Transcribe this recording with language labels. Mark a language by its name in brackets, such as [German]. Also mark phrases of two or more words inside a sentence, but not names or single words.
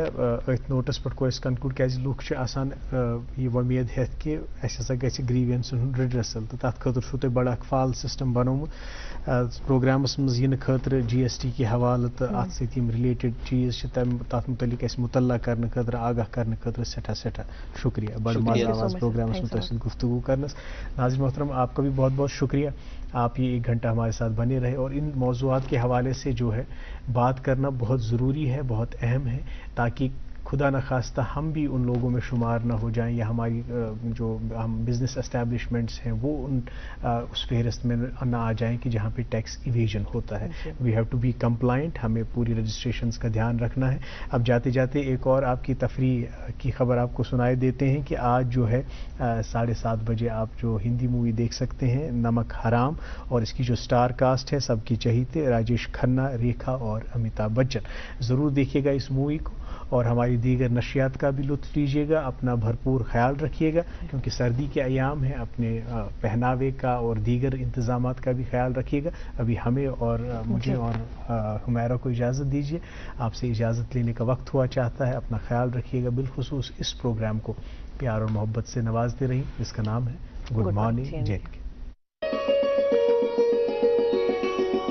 [Kashmiri] أتھۍ نوٹس پٮ۪ٹھ کوٚر اَسہِ کنکلوٗڈ کیٛازِ لُکھ چھِ آسان یہ وۄمید ہٮ۪تھ کہ اَسہِ ہسا گژھِ گریوینسن ہُنٛد ریڈرسل، تہٕ تتھ خٲطرٕ چھُو تۄہہِ بڑٕ اکھ فعال سسٹم بنومُت پروگرامس منٛز یِنہٕ خٲطرٕ جی ایس ٹی کہِ حوالہٕ تہٕ اتھ سۭتۍ یِم رِلیٹڈ چیٖز چھِ تتھ متعلق اَسہِ مطلع کرنہٕ خٲطرٕ، آگاہ کرنہٕ خٲطرٕ سٹھاہ شکریہ. بڑٕ مزٕ آو آز پروگرامس منٛز تۄہہِ سۭتۍ گفتگو کرنس. [Urdu] ناظرین محترم، آپ کا بھی بہت بہت شکریہ. آپ یہ 1 گھنٹہ ہمارے ساتھ بنے رہے اور ان موضوعات کے حوالے سے جو ہے بات کرنا بہت ضروری ہے، بہت اہم ہے، تاکہ خدا نخواستہ ہم بھی ان لوگوں میں شمار نہ ہو جائیں، یا ہماری جو ہم [English] business establishments [Urdu] ہیں وہ اس فہرست میں نہ آ جائیں کہ جہاں پہ [English] tax evasion [Urdu] ہوتا ہے. [English] we have to be compliant, [Urdu] ہمیں پوری رجسٹریشنز کا دھیان رکھنا ہے. اب جاتے جاتے ایک اور آپ کی تفریح کی خبر آپ کو سنائے دیتے ہیں کہ آج جو ہے 7:30 بجے آپ جو [English] Hindi movie [Urdu] دیکھ سکتے ہیں نمک حرام، اور اس کی جو [English] star cast [Urdu] ہے سب کی چہیتے راجیش کھنہ، ریکھا اور امیتابھ بچن. ضرور دیکھیے گا اس مووی کو اور ہماری دیگر نشریات کا بھی لطف لیجیے گا. اپنا بھرپور خیال رکھیے گا کیونکہ سردی کے ایام ہیں. اپنے پہناوے کا اور دیگر انتظامات کا بھی خیال رکھیے گا. ابھی ہمیں اور مجھے اور حمیرہ کو اجازت دیجیے، آپ سے اجازت لینے کا وقت ہوا چاہتا ہے. اپنا خیال رکھیے گا، بالخصوص اس پروگرام کو پیار اور محبت سے نوازتے رہیں جس کا نام ہے गुड मॉर्निंग जे एंड के।